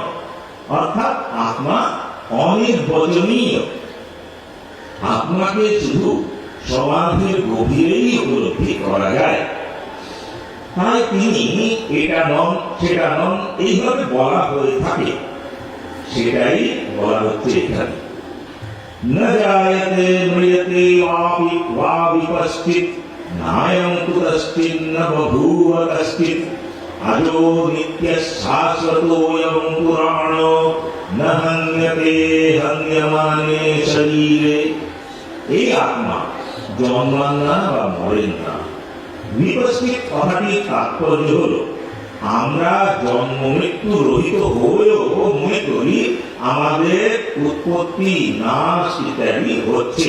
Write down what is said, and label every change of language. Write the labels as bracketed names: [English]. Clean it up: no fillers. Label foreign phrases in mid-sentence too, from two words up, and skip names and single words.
[Bangla] অর্থাৎ আত্মা অনির্বচনীয়। আত্মাকে শুধু সমাধির গভীরেই উপলব্ধি করা যায়। তাই তিনি এটা নন সেটা নন এইভাবে বলা হয়ে থাকে, সেটাই বলা হচ্ছে এখানে। [Sanskrit] न जायते म्रियते वा विपश्चित् नायं तु कश्चिन्न बभूव कश्चित् अजो नित्यः शाश्वतोऽयं पुराणो न हन्यते हन्यमाने शरीरे। [Bangla] এই আত্মা জন্মান না বা মরেন না। বিপশ্চিত কথাটির তাৎপর্য হল আমরা জন্ম মৃত্যু রহিত হয়েও মনে করি আমাদের উৎপত্তি নাশ ইত্যাদি হচ্ছে।